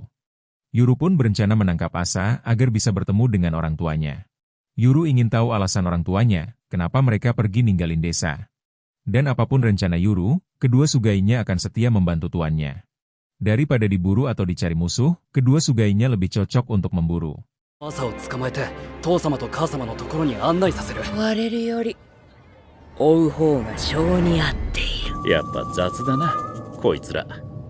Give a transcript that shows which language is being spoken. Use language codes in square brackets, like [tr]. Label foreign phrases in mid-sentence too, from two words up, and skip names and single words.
[id] Yuru pun berencana menangkap Asa agar bisa bertemu dengan orang tuanya. Yuru ingin tahu alasan orang tuanya, kenapa mereka pergi ninggalin desa. Dan apapun rencana Yuru, kedua Sugainya akan setia membantu tuannya. Daripada diburu atau dicari musuh, kedua Sugainya lebih cocok untuk memburu. [ja] 朝を捕まえて父様と母様のところに案内させる。追われるより追う方が性に合っている。やっぱ雑だな、こいつら。